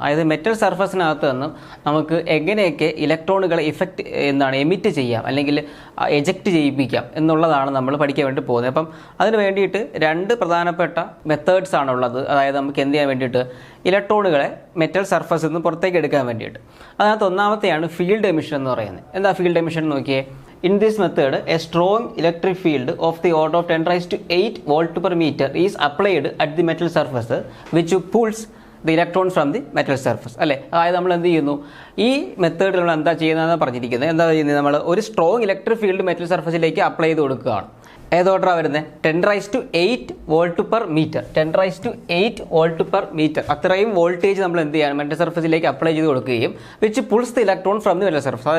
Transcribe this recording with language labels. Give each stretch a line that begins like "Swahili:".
Malayalam: അതായത് മെറ്റൽ സർഫസിനകത്ത് നിന്നും നമുക്ക് എങ്ങനെയൊക്കെ ഇലക്ട്രോണുകളെ എമിറ്റ് ചെയ്യാം അല്ലെങ്കിൽ എജക്റ്റ് ചെയ്യിപ്പിക്കാം എന്നുള്ളതാണ് നമ്മൾ പഠിക്കാൻ വേണ്ടി പോകുന്നത്. അപ്പം അതിന് വേണ്ടിയിട്ട് രണ്ട് പ്രധാനപ്പെട്ട മെത്തേഡ്സ് ആണുള്ളത്. അതായത് നമുക്ക് എന്ത് ചെയ്യാൻ വേണ്ടിയിട്ട് ഇലക്ട്രോണുകളെ മെറ്റൽ സർഫസിൽ നിന്ന് പുറത്തേക്ക് എടുക്കാൻ വേണ്ടിയിട്ട്. അതിനകത്ത് ഒന്നാമത്തെയാണ് ഫീൽഡ് എമിഷൻ എന്ന് പറയുന്നത്. എന്താ ഫീൽഡ് എമിഷൻ നോക്കിയേ.
English: In this method, a strong electric field of the order of 10⁸ volt per meter is applied at the metal surface, which pulls the electrons from the metal surface.
Malayalam: അല്ലേ, അതായത് നമ്മൾ എന്ത് ചെയ്യുന്നു, ഈ മെത്തേഡിൽ നമ്മൾ എന്താ ചെയ്യുന്നതെന്ന് പറഞ്ഞിരിക്കുന്നത്. എന്താ ചെയ്യുന്നത്, നമ്മൾ ഒരു strong electric field metal സർഫസിലേക്ക് apply ചെയ്ത് കൊടുക്കുകയാണ്. ഏതോട്ടാണ് വരുന്നത്, 10⁸ volt per metre. 10⁸ volt per metre അത്രയും വോൾട്ടേജ് നമ്മൾ എന്ത് ചെയ്യണം, മെറ്റൽ സർഫസിലേക്ക് അപ്ലൈ ചെയ്ത് കൊടുക്കുകയും
English: Which pulls the electron from the metal surface.